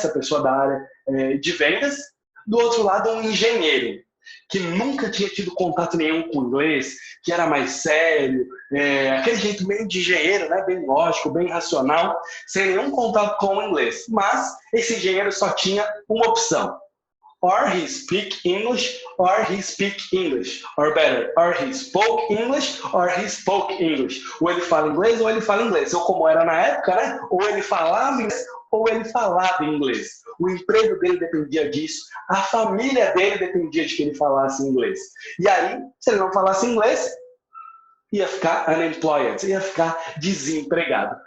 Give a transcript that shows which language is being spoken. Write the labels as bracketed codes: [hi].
[pt] Essa pessoa da área de vendas. Do outro lado, um engenheiro, que nunca tinha tido contato nenhum com inglês, que era mais sério, aquele jeito meio de engenheiro, né? Bem lógico, bem racional, sem nenhum contato com o inglês. Mas esse engenheiro só tinha uma opção. [en] Or he speak English, or he speak English. Or better, or he spoke English, or he spoke English. [pt] Ou ele fala inglês, ou ele fala inglês. Ou como era na época, né? Ou ele falava inglês, ou ele falava inglês. O emprego dele dependia disso, a família dele dependia de que ele falasse inglês. E aí, se ele não falasse inglês, ia ficar unemployed, ia ficar desempregado.